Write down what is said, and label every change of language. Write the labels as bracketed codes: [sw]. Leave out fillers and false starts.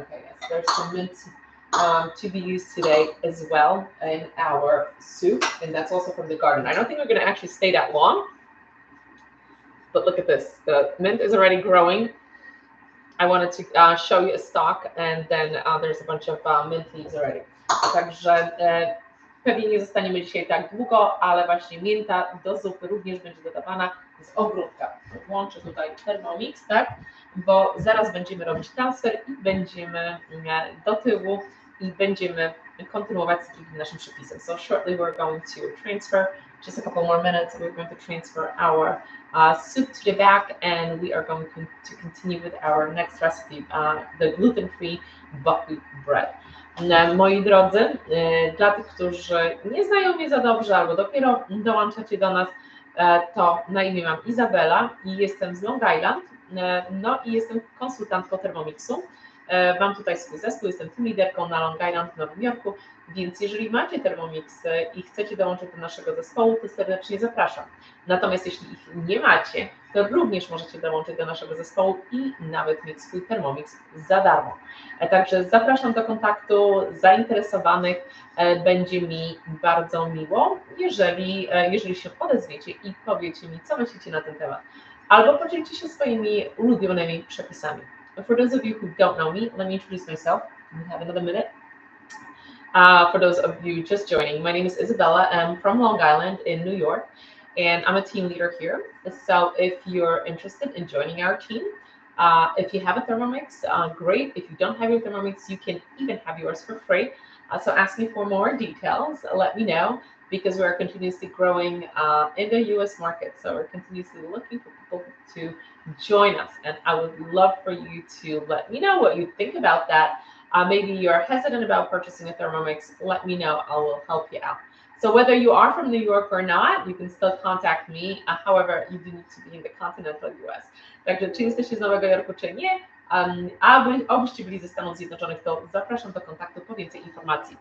[en] Okay, yes, there's some mint to be used today as well in our soup, and that's also from the garden. I don't think we're going to actually stay that long, but look at this. The mint is already growing. I wanted to show you a stalk, and then there's a bunch of mint leaves already. [pl] Także pewnie nie zostaniemy dzisiaj tak długo, ale właśnie mięta do zupy również będzie dodawana z ogródka. Włączę tutaj Thermomix, tak? Bo zaraz będziemy robić transfer i będziemy do tyłu i będziemy kontynuować z drugim naszym przepisem. [en] So shortly we're going to transfer, just a couple more minutes, we're going to transfer our soup to the back, and we are going to continue with our next recipe, the gluten-free buckwheat bread. [pl] Moi drodzy, dla tych, którzy nie znają mnie za dobrze albo dopiero dołączacie do nas, to na imię mam Izabela i jestem z Long Island, no i jestem konsultantką Thermomixu. Mam tutaj swój zespół, jestem team liderką na Long Island w Nowym Jorku, więc jeżeli macie Thermomixy i chcecie dołączyć do naszego zespołu, to serdecznie zapraszam. Natomiast jeśli ich nie macie, to również możecie dołączyć do naszego zespołu i nawet mieć swój Thermomix za darmo. Także zapraszam do kontaktu zainteresowanych. Będzie mi bardzo miło, jeżeli się odezwiecie i powiecie mi, co myślicie na ten temat. Albo podzielcie się swoimi ulubionymi przepisami. [en] For those of you who don't know me, let me introduce myself. We have another minute. For those of you just joining, my name is Isabella. I'm from Long Island in New York, and I'm a team leader here. So if you're interested in joining our team, if you have a Thermomix, great. If you don't have your Thermomix, you can even have yours for free. So ask me for more details. Let me know, because we are continuously growing in the US market. So we're continuously looking for people to join us. And I would love for you to let me know what you think about that. Maybe you're hesitant about purchasing a Thermomix. Let me know. I will help you out. So whether you are from New York or not, you can still contact me. However, you do need to be in the continental US. [pl] Także czy jesteście z Nowego Jorku, czy nie, abyście byli ze Stanów Zjednoczonych, to zapraszam do kontaktu po więcej informacji.